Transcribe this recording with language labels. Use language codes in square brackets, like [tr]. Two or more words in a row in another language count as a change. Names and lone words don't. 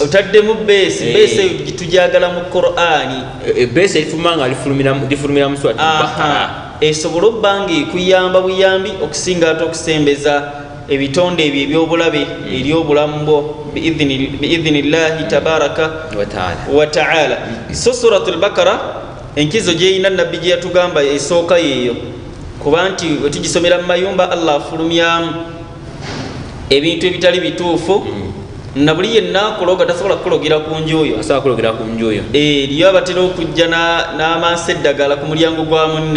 [lg] base gitujagala mu Qur'ani base elifuluma nga lifulumira mu Surati Al-Baqara esobola obbanga ekuyamba buyambi okusinga ate okusembeza ebitonde ebyo ebyobulabe eri obulamu bwo [ar] بإذن الله تبارك وتعالى. [lg] So Suratul Baqara enkizo gyeyina nabbi gye yatugamba esooka yeeyo kuba nti wetugisomera mu mayumba Allah afulumyamu ebintu ebitali bituufu na buli yenna kuloga tasobola kulogera ku njuyo asobola kulogera ku njuyo liyo abatera okujja n'amansi eddagala ku mulyango gwa munne